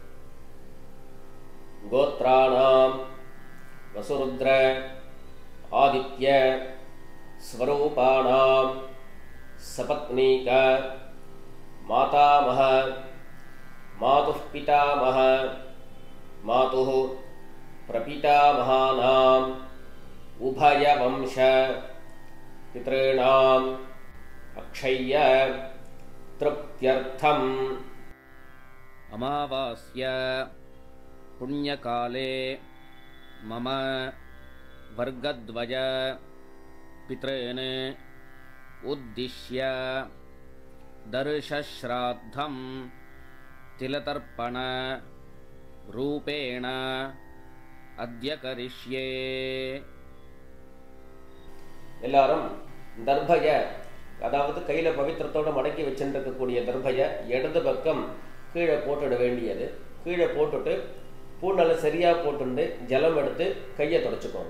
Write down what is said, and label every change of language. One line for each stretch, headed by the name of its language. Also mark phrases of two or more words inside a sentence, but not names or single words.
Sanskrit: गोत्राणाम् वसुरुद्र आदित्य स्वरूपाणाम् सपत्नीक मातामह मातुः पितामह मातुः प्रपितामहानाम् उभयवंश पितॄणाम् अक्षय्य तृप्त्यर्थम्. अमावास्या पुण्यकाले मम वर्गद्वय पितॄन् उद्दिश्य दर्शश्राद्धं तिलतर्पण रूपेण अद्य करिष्ये.
Tamil: எல்லாரும் தர்பய, அதாவது கையில பவித்திரத்தோட மடக்கி வச்சுருக்கக்கூடிய தர்பய இடது பக்கம் கீழே போட்டுட வேண்டியது. கீழே போட்டுட்டு பூநலை சரியாக போட்டுண்டு ஜலம் எடுத்து கையை தொடச்சிக்கோங்க.